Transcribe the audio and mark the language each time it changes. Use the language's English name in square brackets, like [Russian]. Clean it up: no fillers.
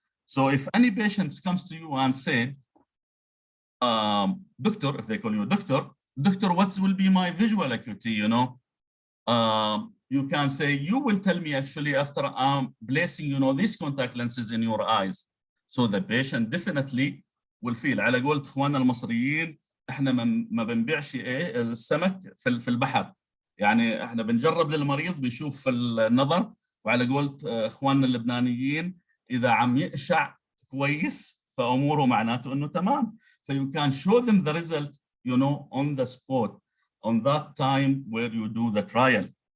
[English] So if any patient comes to you and said, doctor, if they call you doctor, what will be my visual acuity, you can say, you will tell me actually after I'm placing, you know, these contact lenses in your eyes. So the patient definitely will feel. [Arabic] على قولة اخواننا المصريين احنا ما بنبيعش ايه السمك في البحر. يعني احنا بنجرب للمريض بيشوف في النظر، وعلى قولة اخواننا اللبنانيين اذا عم يقشع كويس فاموره معناته انه تمام. [English] So you can show them the result, you know, on the spot, on that time where you do the trial.